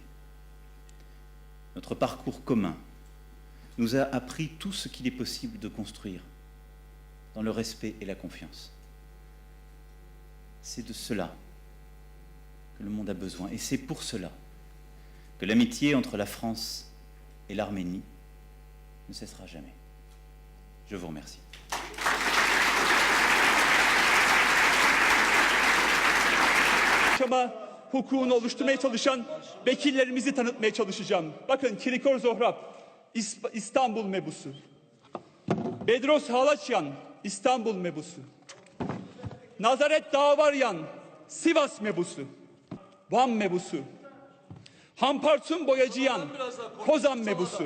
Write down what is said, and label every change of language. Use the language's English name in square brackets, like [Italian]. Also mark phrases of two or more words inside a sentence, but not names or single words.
[French] Notre parcours commun nous a appris tout ce qu'il est possible de construire dans le respect et la confiance. C'est de cela que le monde a besoin, et c'est pour cela que l'amitié entre la France et l'Arménie ne cessera jamais. Je vous remercie. [Turkish] Hukukunu oluşturmaya çalışan vekillerimizi tanıtmaya çalışacağım. Bakın Kirikor Zohrab, İstanbul mebusu. Bedros Halaçyan, İstanbul mebusu. Nazaret Dağvaryan, Sivas mebusu. Van mebusu. Hampartun Boyacıyan, Kozan mebusu.